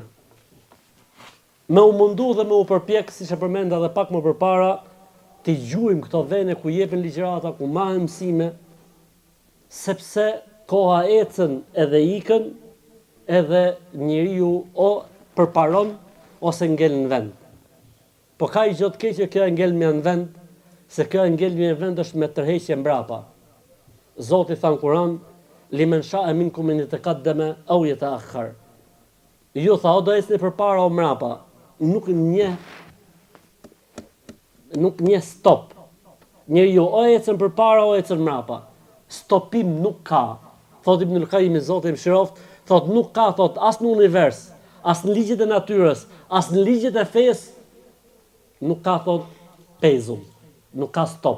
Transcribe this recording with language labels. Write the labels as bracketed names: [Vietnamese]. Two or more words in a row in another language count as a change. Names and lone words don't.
[Albanian] Me u mundu dhe me u përpjek, siç e përmenda edhe pak më përpara, të gjujmë këto vende ku jepen ligjërata, ku marrin mësime, sepse koha ecën edhe ikën, edhe njeriu o përparon ose ngel në vend. Po ka i gjë të keq që kjo e ngelmja në vend, se kjo e ngelmja në vend është me tërheqje mbrapa. Zoti than Kur'an, [Arabic] لمن شاء منكم أن يتقدم أو يتأخر. [Albanian] Ju tha o do esni përpara o mrapa, nuk një stop. Njeriu o ecën përpara o ecën mrapa. Stopim nuk ka. Thot Ibnul Qayyim Zoti mëshiroft, thot nuk ka, thot as në univers, as në ligjet e natyrës, as në ligjet e fesë, nuk ka, thot, pezull, nuk ka stop.